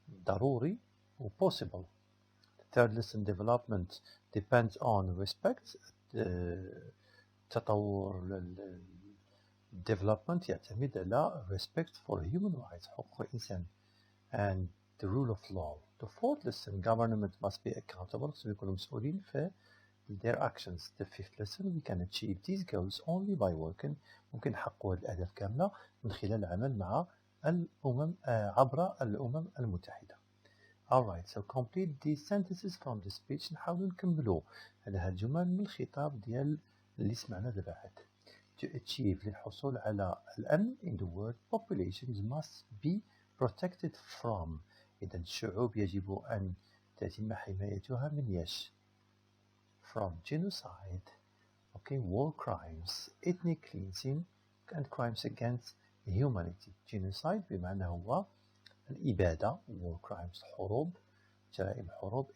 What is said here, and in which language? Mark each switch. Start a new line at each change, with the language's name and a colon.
Arabic: ضروري و possible.
English: Third lesson, development depends on respect. تطور development
Arabic: يعتمد على
English: respect for human rights,
Arabic: حقوق الإنسان,
English: and the rule of law. The fourth lesson, government must be accountable, so
Arabic: يكونوا مسؤولين في
English: their actions. The fifth lesson, we can achieve these goals only by working.
Arabic: ممكن نحققوا هذه الأهداف كاملة من خلال العمل مع الأمم عبر الأمم المتحدة.
English: Alright, so complete these sentences from the speech.
Arabic: نحاول نكملوا هذه الجمل من الخطاب ديال اللي سمعنا دابا عاد.
English: To achieve
Arabic: للحصول على الأمن
English: in the world, populations must be protected from.
Arabic: إذا الشعوب يجب أن تتم حمايتها من يش.
English: From genocide, okay, war crimes, ethnic cleansing and crimes against humanity.
Arabic: Genocide بمعنى هو الإبادة,
English: war crimes
Arabic: حروب, جرائم حروب.